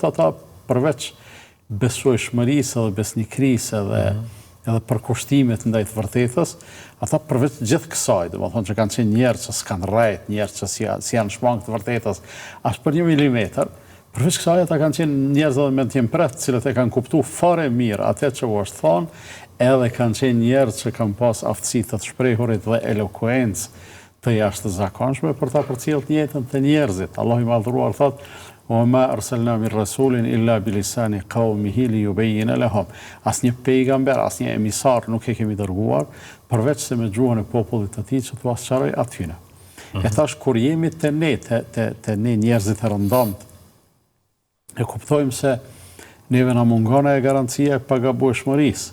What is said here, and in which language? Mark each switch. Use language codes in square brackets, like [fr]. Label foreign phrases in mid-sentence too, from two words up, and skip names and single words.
[sq] ata përveç besueshmërisë dhe besnikërisë edhe përkushtimit ndaj të vërtetës, ata përveç gjithë kësaj, domethënë që kanë qenë njerëz që s'kan rrejt, njerëz që si janë shmang të vërtetës, as për 1 milimetër, përveç kësaj ata kanë qenë njerëz edhe me temperet, cilët e kanë kuptuar fare mirë atë që u është thonë, edhe kanë qenë njerëz që kanë pas aftësi të shprehurit dhe elokuencë të jashtëzakonshme për ta përcjellë jetën të njerëzit. Allahu i madhëruar thotë: [ar] "وما أرسلنا من رسول إلا بلسان قومه ليبين لهم." [sq] Asnjë pejgamber, asnjë emisar nuk e kemi dërguar përveç se me gjuhën e popullit të tij që t'u sqaroj atyne. E thash kur jemi te ne njerëzit e rëndomt, e kuptojmë se neve na mungon e garancia e pagabueshmërisë.